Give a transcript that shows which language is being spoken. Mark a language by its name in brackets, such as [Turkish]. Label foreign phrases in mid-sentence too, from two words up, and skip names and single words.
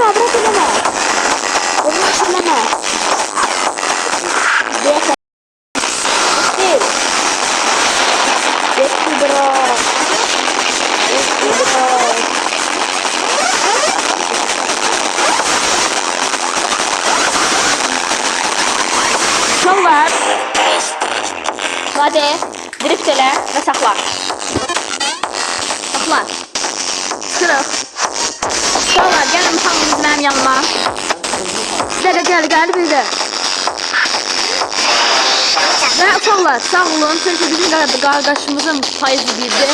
[Turkish] Onu eleme. Geçti bırak. Yol var. [Azerbaijani] Hadi drift elə və saxla. Kırıq. Uşaqlar, gəlin hamınız mənim yanıma. Gəl bir də. Və uşaqlar, sağ olun, çünki bizim qardaşımızın payızı birdir.